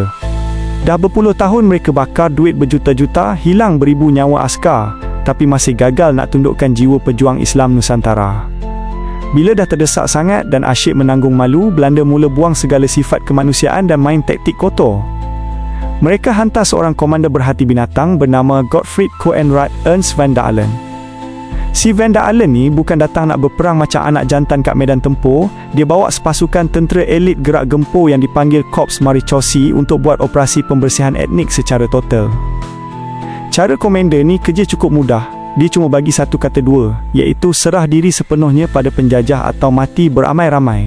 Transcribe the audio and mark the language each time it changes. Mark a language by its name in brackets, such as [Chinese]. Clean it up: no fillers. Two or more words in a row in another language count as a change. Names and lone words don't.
[Malay] Dah berpuluh tahun mereka bakar duit berjuta-juta, hilang beribu nyawa askar, tapi masih gagal nak tundukkan jiwa pejuang Islam Nusantara. Bila dah terdesak sangat dan asyik menanggung malu, Belanda mula buang segala sifat kemanusiaan dan main taktik kotor. Mereka hantar seorang komander berhati binatang bernama Gottfried Coenraad Ernst van der Allen. Si Van der Allen ni bukan datang nak berperang macam anak jantan kat medan tempur. Dia bawa sepasukan tentera elit gerak gempur yang dipanggil Korps Marichosi untuk buat operasi pembersihan etnik secara total. Cara komander ni kerja cukup mudah. Dia cuma bagi satu kata dua, iaitu serah diri sepenuhnya pada penjajah atau mati beramai-ramai.